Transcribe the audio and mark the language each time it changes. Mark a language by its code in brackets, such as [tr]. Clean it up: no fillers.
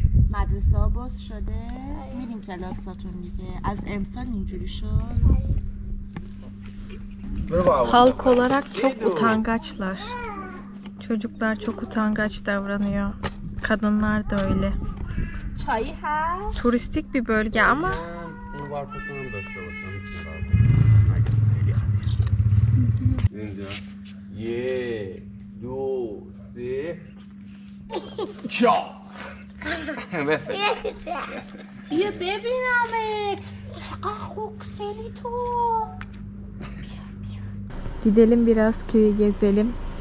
[fa] مدرسه ها باز شده؟ میرین کلاساتون دیگه از امسال اینجوری شد؟ [tr] Halk olarak çok utangaçlar. Çocuklar çok utangaç davranıyor. Kadınlar da öyle. [fa] çayı هست؟ [tr] Turistik bir bölge ama [fa] اینجا 1 2 3 بیا ببینمت چقدر خوکسلی تو. [tr] gidelim biraz köyü gezelim.